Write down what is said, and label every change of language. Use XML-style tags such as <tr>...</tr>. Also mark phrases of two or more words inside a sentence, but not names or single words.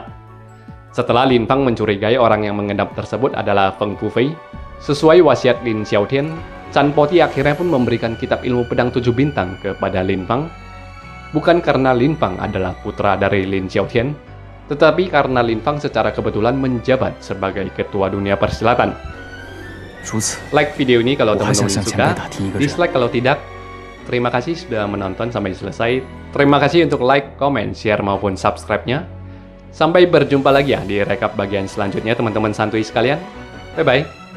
<id>Setelah Lin Fang mencurigai orang yang mengendap tersebut adalah Feng Fufei, sesuai wasiat Lin Xiaotian, Chan Poti akhirnya pun memberikan kitab ilmu pedang 7 bintang kepada Lin Fang. Bukan karena Lin Fang adalah putra dari Lin Xiaotian, tetapi karena Lin Fang secara kebetulan menjabat sebagai ketua dunia persilatan.</id> <zh>如此，</zh> <id>Like video ini kalau</id> <zh>我还想</zh> <id>teman-teman</id> <zh>向前辈</zh> <id>suka,</id> <zh>打听一个人。</zh> <id>dislike kalau tidak. Terima kasih sudah menonton sampai selesai. Terima kasih untuk</id> <en>like, comment, share</en> <id>maupun subscribe-nya. Sampai berjumpa lagi ya di rekap bagian selanjutnya teman-teman santuy sekalian.</id> <en>Bye-bye.</en>